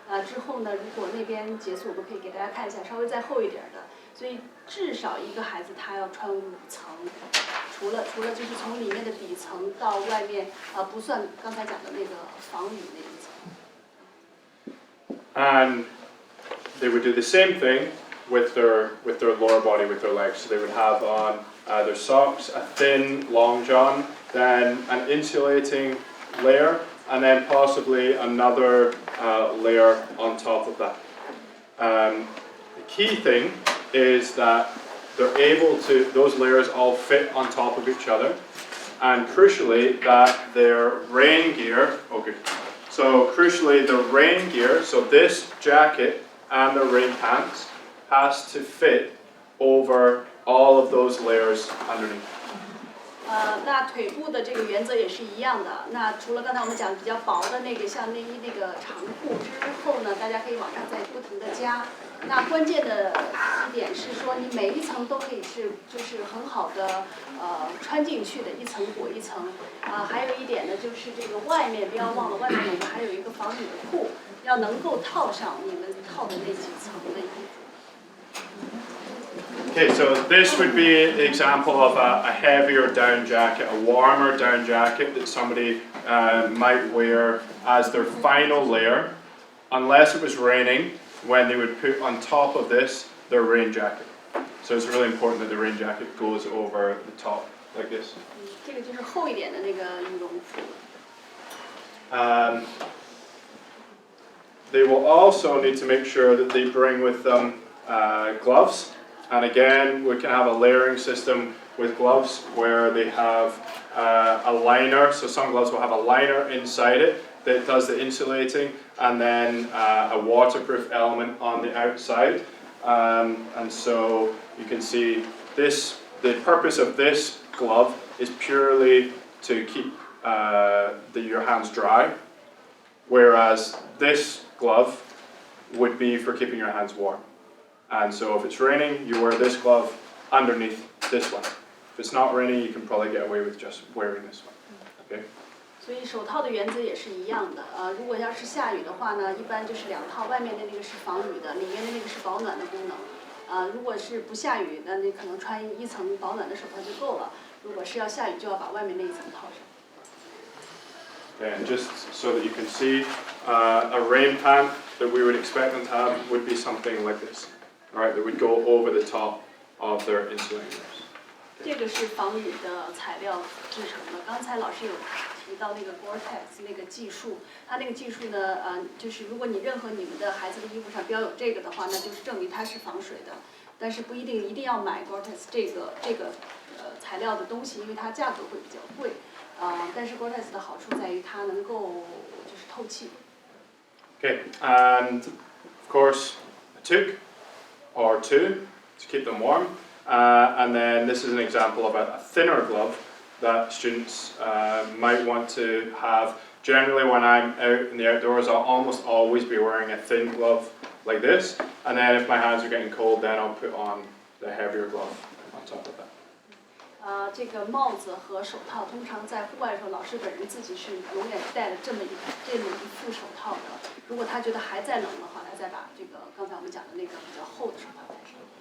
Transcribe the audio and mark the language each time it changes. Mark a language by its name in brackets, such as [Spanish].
[Chinese] 之后呢，如果那边结束，我们可以给大家看一下稍微再厚一点的。所以至少一个孩子他要穿5层，除了就是从里面的底层到外面不算刚才讲的那个防雨那一层。 [English] And they would do the same thing with their lower body, with their legs. So they would have on their socks, a thin long john, then an insulating layer, and then possibly another layer on top of that. The key thing is that they're able to, those layers all fit on top of each other, and crucially that their rain gear, so crucially the rain gear, so this jacket and the rain pants has to fit over all of those layers underneath. [Chinese] 那腿部的这个原则也是一样的。那除了刚才我们讲比较薄的那个像内衣那个长裤之后呢，大家可以往上再不停的加。那关键的一点是说，你每一层都可以是就是很好的穿进去的，一层裹一层。还有一点呢，就是这个外面不要忘了，外面我们还有一个防雨的裤，要能够套上你们套的那几层的衣服。 [English] Okay, so this would be an example of a heavier down jacket, a warmer down jacket that somebody might wear as their final layer, unless it was raining, when they would put on top of this their rain jacket. So it's really important that the rain jacket goes over the top, like this. [Chinese] 这个就是厚一点的那个羽绒服。 [English] They will also need to make sure that they bring with them gloves. And again, we can have a layering system with gloves where they have a liner. So some gloves will have a liner inside it that does the insulating, and then a waterproof element on the outside. And so you can see this, the purpose of this glove is purely to keep your hands dry, whereas this glove would be for keeping your hands warm. And so if it's raining, you wear this glove underneath this one. If it's not raining, you can probably get away with just wearing this one. Okay? [Chinese] 所以手套的原则也是一样的。如果要是下雨的话呢，一般就是2套，外面的那个是防雨的，里面的那个是保暖的功能。如果是不下雨，那你可能穿1层保暖的手套就够了。如果是要下雨，就要把外面那一层套上。 [English] And just so that you can see, a rain pant that we would expect them to have would be something like this. Alright, that would go over the top of their insulating layers. [Chinese] 这个是防雨的材料制成的。刚才老师有提到那个 Gore-Tex 那个技术，它那个技术呢，就是如果你任何你们的孩子的衣服上标有这个的话，那就是证明它是防水的。但是不一定要买 Gore-Tex 这个材料的东西，因为它价格会比较贵。但是 Gore-Tex 的好处在于它能够就是透气。 [English] Okay, and of course a toque or two to keep them warm. And then this is an example of a thinner glove that students might want to have. Generally when I'm out in the outdoors, I'll almost always be wearing a thin glove like this. And then if my hands are getting cold, then I'll put on the heavier glove on top of that. [Chinese] 这个帽子和手套，通常在户外的时候，老师本人自己是永远戴着这么一副手套的。如果他觉得还在冷的话，他再把这个刚才我们讲的那个比较厚的手套戴上。